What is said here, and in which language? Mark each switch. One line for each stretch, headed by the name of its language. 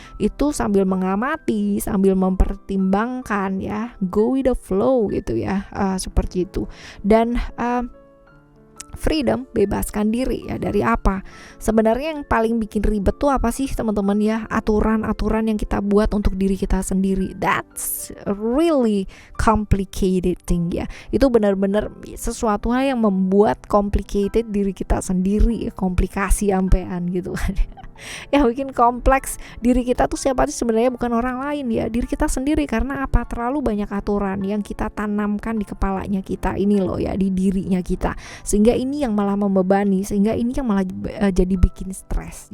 Indonesian: Itu sambil mengamati, sambil mempertimbangkan ya,
English: go with the flow
Indonesian: gitu ya, seperti itu. Dan freedom, bebaskan diri ya dari apa? Sebenarnya yang paling bikin ribet tuh apa sih teman-teman ya? Aturan-aturan yang kita buat untuk diri kita sendiri.
English: That's really complicated thing ya.
Indonesian: Itu benar-benar sesuatu hal yang membuat complicated diri kita sendiri, komplikasi sampean gitu kan. Yang bikin kompleks diri kita tuh siapa sih sebenarnya? Bukan orang lain ya, diri kita sendiri. Karena apa? Terlalu banyak aturan yang kita tanamkan di kepalanya kita ini loh ya, di dirinya kita, sehingga ini yang malah membebani, sehingga ini yang malah jadi bikin stres.